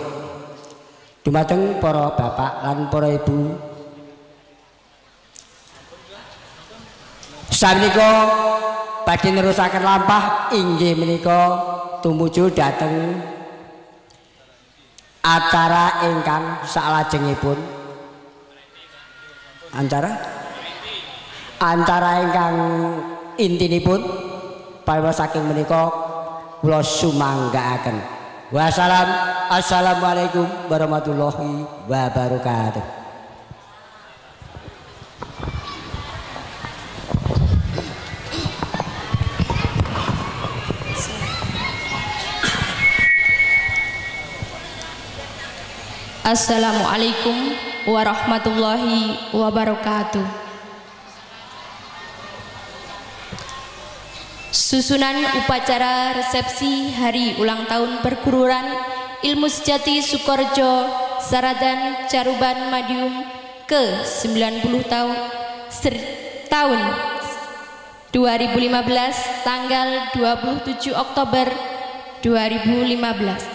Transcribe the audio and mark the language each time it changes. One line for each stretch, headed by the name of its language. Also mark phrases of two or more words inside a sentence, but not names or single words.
Javanese: Dumateng para bapak lan para ibu sanika badhe nerusaken lampah inggih menika tumuju dhateng acara ingkang salajengipun acara ingkang intinipun pawa saking menika kula sumanggaaken Wassalam.
Arabic: السلام عليكم ورحمة الله وبركاته. السلام عليكم ورحمة الله وبركاته.
Indonesian: Susunan upacara resepsi hari ulang tahun perguruan Ilmu Sejati Sukorejo Saradan Caruban Madiun ke 90 tahun 2015 tanggal 27 Oktober 2015.